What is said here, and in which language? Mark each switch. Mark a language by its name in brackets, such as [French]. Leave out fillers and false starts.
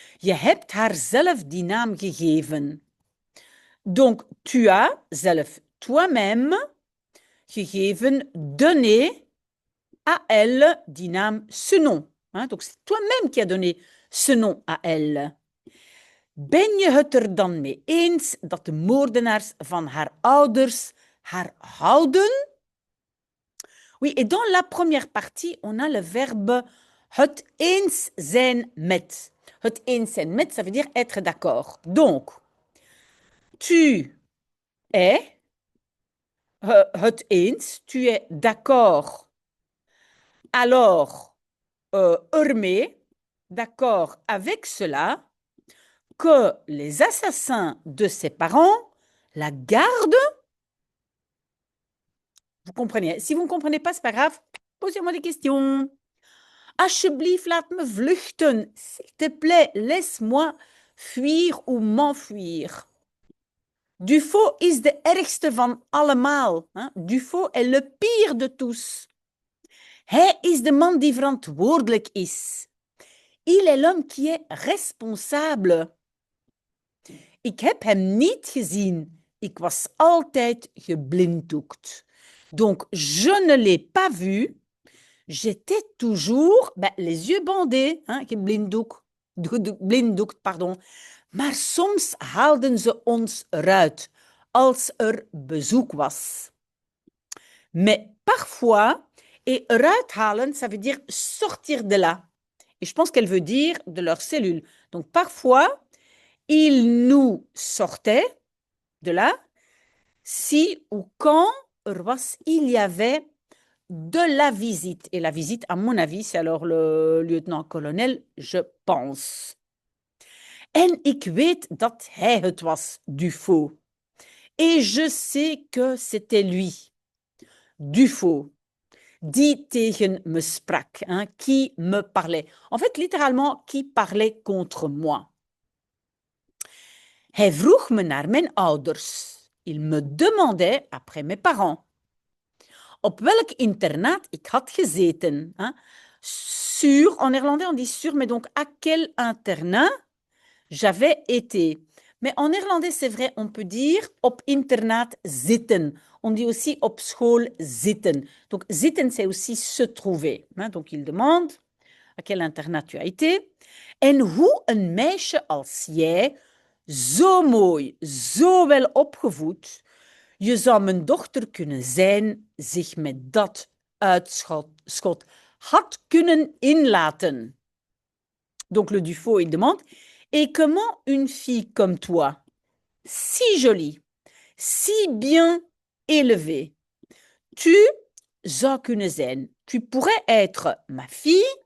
[Dutch] Je hebt haar zelf die naam gegeven. [French] Donc, tu as zelf toi-même gegeven, donné à elle [Dutch] die naam, [French] ce nom. Hein, donc, c'est toi-même qui as donné ce nom à elle. [Dutch] Ben je het er dan mee eens dat de moordenaars van haar ouders haar houden? [French] Oui, et dans la première partie, on a le verbe [Dutch] het eens zijn met. Het eens zijn met, [French] ça veut dire être d'accord. Donc, tu es het eens, tu es d'accord. Alors, ermee, d'accord avec cela, que les assassins de ses parents la gardent. Vous comprenez? Si vous ne comprenez pas, c'est pas grave. Posez-moi des questions. [Dutch] Alsjeblieft, laat me vluchten. [French] S'il te plaît, laisse-moi fuir ou m'enfuir. [Dutch] Dufaux is de ergste van allemaal. [French] Hein? Dufaux est le pire de tous. [Dutch] Hij is de man die verantwoordelijk is. [French] Il est l'homme qui est responsable. [Dutch] Ik heb hem niet gezien. Ik was altijd geblinddoekt. [French] Donc, je ne l'ai pas vu. J'étais toujours les yeux bandés, hein, blinddoek, pardon. [Dutch] Maar soms haalden ze ons eruit als bezoek was. [French] Mais parfois, et [Dutch] eruit halen, [French] ça veut dire sortir de là. Et je pense qu'elle veut dire de leur cellule. Donc parfois, ils nous sortaient de là si ou quand il y avait de la visite. Et la visite, à mon avis, c'est alors le lieutenant-colonel, je pense. [Dutch] En ik weet dat hij het was, Dufaux. [French] Et je sais que c'était lui, Dufaux, [Dutch] die tegen me sprak, [French] hein, qui me parlait. En fait, littéralement, qui parlait contre moi. [Dutch] Hij vroeg me naar mijn ouders. [French] Il me demandait après mes parents. [Dutch] Op welk internaat ik had gezeten. Hein? [French] Sur, en néerlandais on dit sur, mais donc à quel internat j'avais été. Mais en néerlandais, c'est vrai, on peut dire [Dutch] op internaat zitten. [French] On dit aussi [Dutch] op school zitten. [French] Donc zitten, c'est aussi se trouver. Hein? Donc il demande à quel internat tu as été. [Dutch] En hoe een meisje als jij, zo mooi, zo wel opgevoed, je zou mijn dochter kunnen zijn, zich met dat uitschot had kunnen inlaten. [French] Donc le Dufaux, il demande, et comment une fille comme toi, si jolie, si bien élevée, tu [Dutch] zou kunnen zijn, [French] tu pourrais être ma fille.